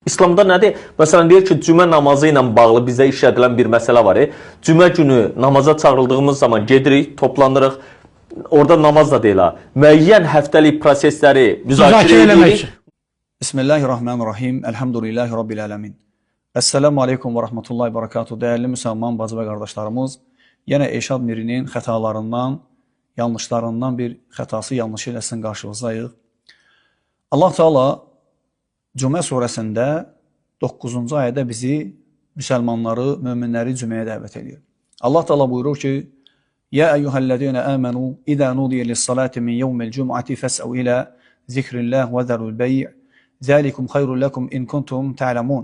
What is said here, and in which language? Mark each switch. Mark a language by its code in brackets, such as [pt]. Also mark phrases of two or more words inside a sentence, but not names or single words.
[az] İslamda nədir? Məsələn, deyir ki, cümə namazı ilə bağlı bizə işlədilən bir məsələ var. Cümə günü namaza çağrıldığımız zaman gedirik, toplanırıq. Orada namaz da deyil ha. Müəyyən həftəlik prosesləri müzakirə edirik. [ar] بسم الله الرحمن الرحيم. الحمد لله رب العالمين. السلام عليكم ورحمة الله وبركاته. [tr] Değerli Müslüman bacı ve kardeşlerimiz, [az] yine Eşad Miri'nin xətalarından, yanlışlarından bir xətası yanlışı ilə sizin qarşınızdayıq. Allah Teala Cümə surəsində 9-cu ayədə bizi, müsəlmanları, möminləri cüməyə dəvət edir. Allah Teala buyurur ki, [ar] يا أيها الذين آمنوا إذا نودي للصلاة من يوم الجمعة فاسعوا إلى ذكر الله وذروا البيع ذلكم خير لكم إن كنتم تعلمون.